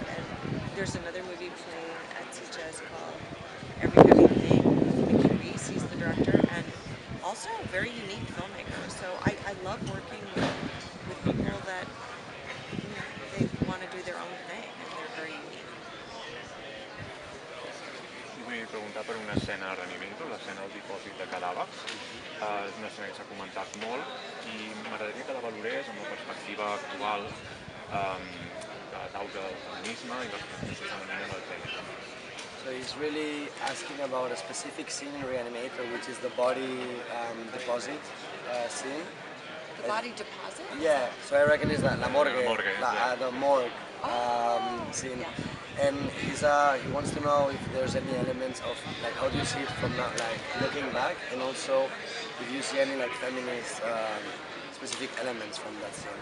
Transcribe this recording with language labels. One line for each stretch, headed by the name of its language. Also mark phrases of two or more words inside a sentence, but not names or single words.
English: And there's another movie playing at Sitges called Every Heavy Thing. He's the director and also a very unique filmmaker. So I love working with people that they want to do their own thing and they're very unique.
Catalan: Vull preguntar per una escena de Re-Animator, l'escena del dipòsit de cadàvers. És una escena que s'ha comentat molt i m'agradaria que la valorés amb la perspectiva actual d'auge del feminisme i l'expressió femenina en el gènere.
English: So he's really asking about a specific scene in Re-Animator, which is the body deposit scene. The body deposit? Yeah, so I reckon it's
Catalan: la morgue,
English: yeah. The morgue scene. Yeah. And he wants to know if there's any elements of, like, how do you see it from now, like, looking back, and also if you see any, like, feminist specific elements from that scene.